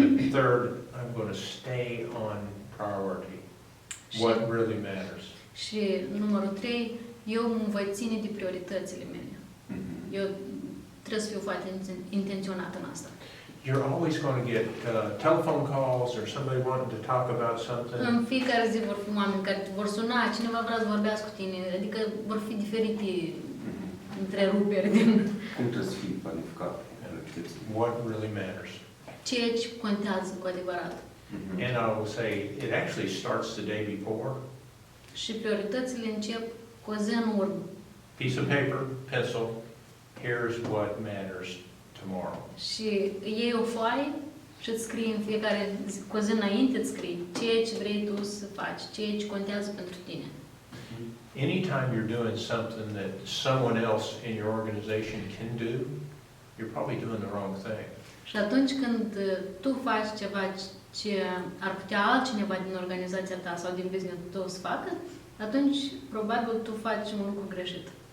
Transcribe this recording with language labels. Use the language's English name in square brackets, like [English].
[English] Third, I'm going to stay on priority. What really matters. [Romanian] Și numărul 3, eu mă voi ține de prioritățile mele. Eu trebuie să fiu foarte intenționat în asta. [English] you're always going to get telephone calls or somebody wanting to talk about something. [Romanian] În fiecare zi vor fi oameni care vor suna, cineva vrea să vorbească cu tine, adică vor fi diferite întreruperi din Cum trebuie să fii planificat? [English] What really matters. [Romanian] ceea ce contează cu adevărat. [English] And I will say, it actually starts the day before. [Romanian] Și prioritățile încep cu o zi în urmă. [English] Piece of paper, pencil, here's what matters tomorrow. [Romanian] Și iei o foaie și îți scrii în fiecare zi, cu o zi înainte îți scrii ceea ce vrei tu să faci, ceea ce contează pentru tine. [English] Anytime you're doing something that someone else in your organization can do, you're probably doing the wrong thing. [Romanian] Și atunci când tu faci ceva ce ar putea altcineva din organizația ta sau din business-ul tău să facă, atunci probabil tu faci un lucru greșit.